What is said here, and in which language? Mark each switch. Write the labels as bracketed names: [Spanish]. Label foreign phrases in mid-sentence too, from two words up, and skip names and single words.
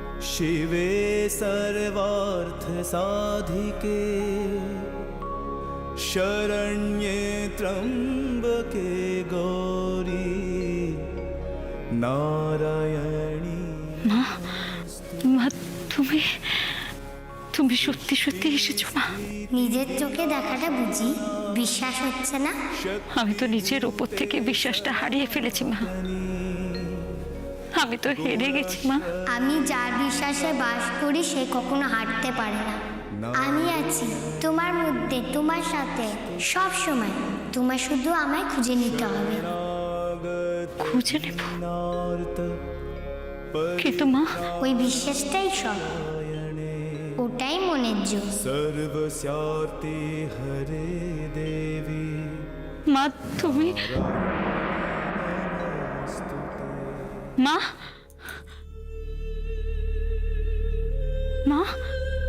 [Sanskrit] शिवे सर्वार्थ साधिके शरण्ये त्र्यंबके गौरी नारायणी। [Bangla] মা তুমি তুমি সত্যি সত্যি এসেছো মা? নিজের চোখে দেখাটা বুঝি বিশ্বাস হচ্ছে না? আমি তো নিজের ওপর থেকে বিশ্বাসটা হারিয়ে ফেলেছি মা। আমি তো হেরে গেছি মা। আমি যার বিশ্বাসে বাস করি সে কখনো হারতে পারে না। আমি আছি তোমার মধ্যে, তোমার সাথে সব সময়। তোমার শুধু আমায় খুঁজে নিতে হবে। খুঁজে নেব কিন্তু মা ওই বিশ্বাসটাই সব, ওটাই মনের জোর। [Sanskrit] सर्वस्यार्ते हरे देवी [Bangla] মা তুমি মা মা